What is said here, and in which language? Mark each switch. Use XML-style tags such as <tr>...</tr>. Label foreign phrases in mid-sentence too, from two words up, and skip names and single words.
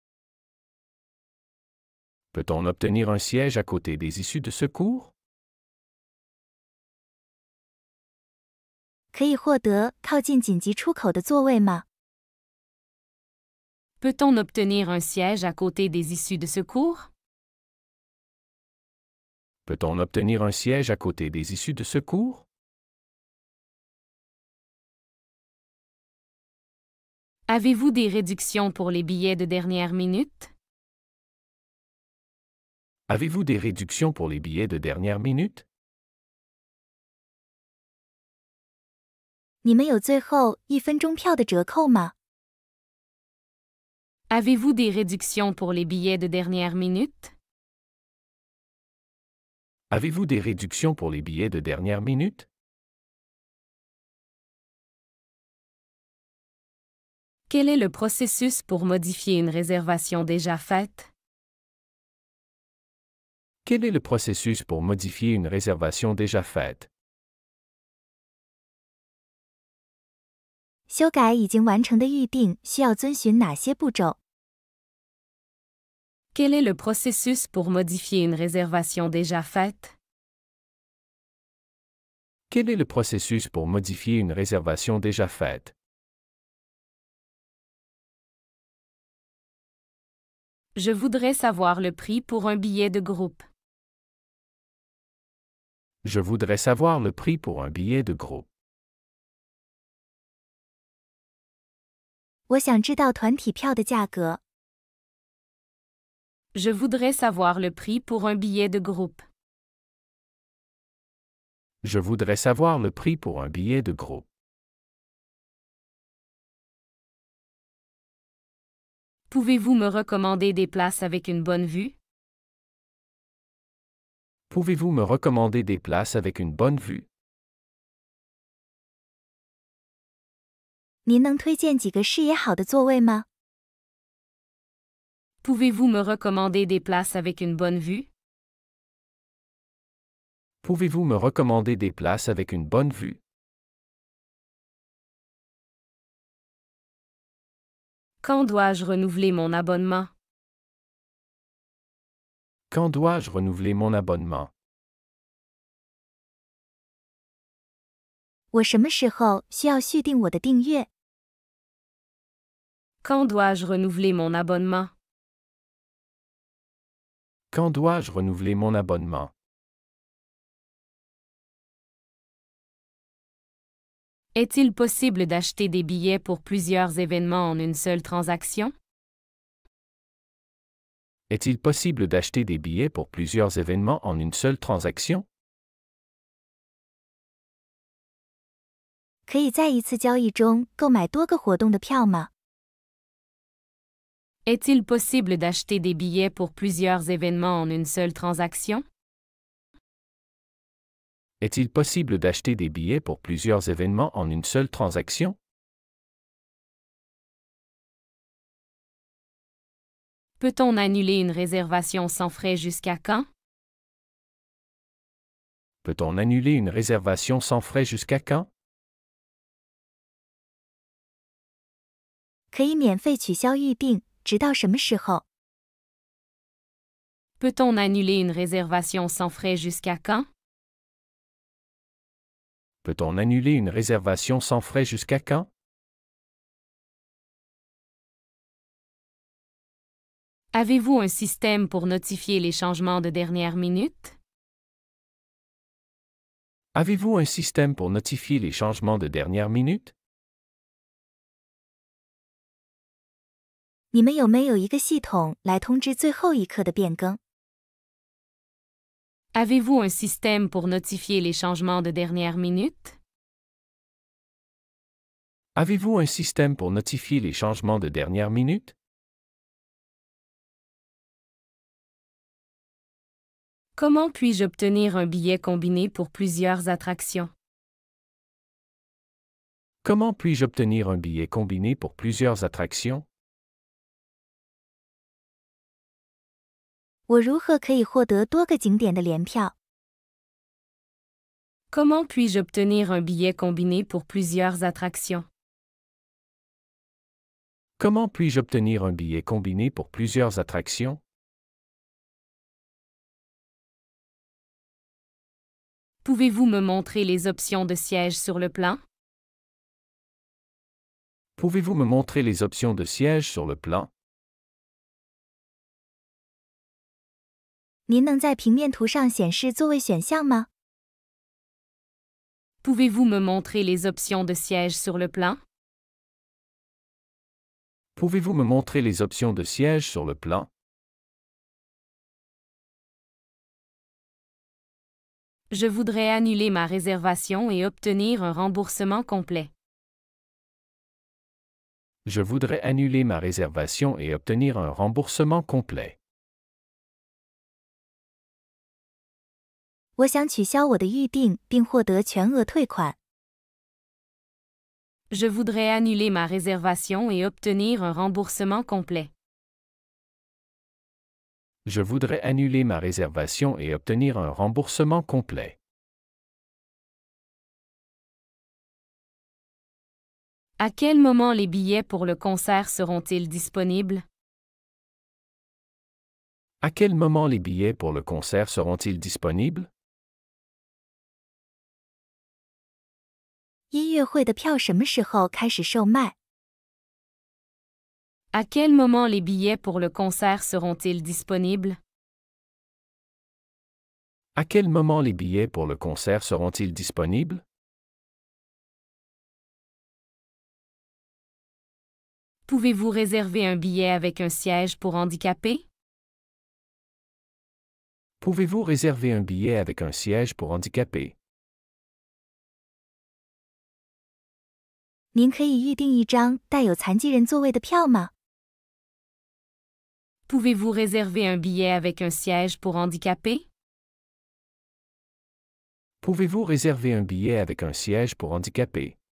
<fr>Peut-on obtenir un siège à côté des issues de secours?</fr> <zh>可以获得靠近紧急出口的座位吗？</zh> <fr>Peut-on obtenir un siège à côté des issues de secours? Peut-on obtenir un siège à côté des issues de secours? Avez-vous des réductions pour les billets de dernière minute? Avez-vous des réductions pour les billets de dernière minute?</fr> <zh>你们有最后1分钟票的折扣吗？</zh> <fr>Avez-vous des réductions pour les billets de dernière minute? Avez-vous des réductions pour les billets de dernière minute? Quel est le processus pour modifier une réservation déjà faite? Quel est le processus pour modifier une réservation déjà faite?</fr> <zh>修改已经完成的预订需要遵循哪些步骤？</zh> <fr>Quel est le processus pour modifier une réservation déjà faite? Quel est le processus pour modifier une réservation déjà faite? Je voudrais savoir le prix pour un billet de groupe. Je voudrais savoir le prix pour un billet de groupe.</fr> <zh>我想知道团体票的价格。</zh> <fr>Je voudrais savoir le prix pour un billet de groupe. Je voudrais savoir le prix pour un billet de groupe. Pouvez-vous me recommander des places avec une bonne vue? Pouvez-vous me recommander des places avec une bonne vue?</fr> <zh>您能推荐几个视野好的座位吗？</zh> <fr>Pouvez-vous me recommander des places avec une bonne vue? Pouvez-vous me recommander des places avec une bonne vue? Quand dois-je renouveler mon abonnement? Quand dois-je renouveler mon abonnement?</fr> <zh>我什么时候需要续订我的订阅？</zh> <fr>Quand dois-je renouveler mon abonnement? Quand dois-je renouveler mon abonnement? Est-il possible d'acheter des billets pour plusieurs événements en une seule transaction? Est-il possible d'acheter des billets pour plusieurs événements en une seule transaction?</fr> <zh>可以在一次交易中购买多个活动的票吗？</zh> <fr>Est-il possible d'acheter des billets pour plusieurs événements en une seule transaction? Est-il possible d'acheter des billets pour plusieurs événements en une seule transaction? Peut-on annuler une réservation sans frais jusqu'à quand? Peut-on annuler une réservation sans frais jusqu'à quand?</fr> <zh>可以免费取消预订，直到什么时候？</zh> <fr>Peut-on annuler une réservation sans frais jusqu'à quand? Peut-on annuler une réservation sans frais jusqu'à quand? Avez-vous un système pour notifier les changements de dernière minute? Avez-vous un système pour notifier les changements de dernière minute?</fr> <zh>你们有没有一个系统来通知最后一刻的变更？</zh> <fr>Avez-vous un système pour notifier les changements de dernière minute? Avez-vous un système pour notifier les changements de dernière minute? Comment puis-je obtenir un billet combiné pour plusieurs attractions? Comment puis-je obtenir un billet combiné pour plusieurs attractions?</fr> <zh>我如何可以获得多个景点的联票？</zh> <fr>Comment puis-je obtenir un billet combiné pour plusieurs attractions? Comment puis-je obtenir un billet combiné pour plusieurs attractions? Pouvez-vous me montrer les options de siège sur le plan? Pouvez-vous me montrer les options de siège sur le plan?</fr> <zh>您能在平面图上显示座位选项吗？</zh> <fr>Pouvez-vous me montrer les options de siège sur le plan? Pouvez-vous me montrer les options de siège sur le plan? Je voudrais annuler ma réservation et obtenir un remboursement complet. Je voudrais annuler ma réservation et obtenir un remboursement complet.</fr> <zh>我想取消我的预订并获得全额退款。</zh> <fr>Je voudrais annuler ma réservation et obtenir un remboursement complet. Je voudrais annuler ma réservation et obtenir un remboursement complet. À quel moment les billets pour le concert seront-ils disponibles? À quel moment les billets pour le concert seront-ils disponibles?</fr> <zh>音乐会的票什么时候开始售卖？</zh> <fr>À quel moment les billets pour le concert seront-ils disponibles? À quel moment les billets pour le concert seront-ils disponibles? Pouvez-vous réserver un billet avec un siège pour handicapés? Pouvez-vous réserver un billet avec un siège pour handicapés?</fr> <zh>您可以预订一张带有残疾人座位的票吗？</zh> <fr>Pouvez-vous réserver un billet avec un siège pour handicapés? Pouvez-vous réserver un billet avec un siège pour handicapés?</fr>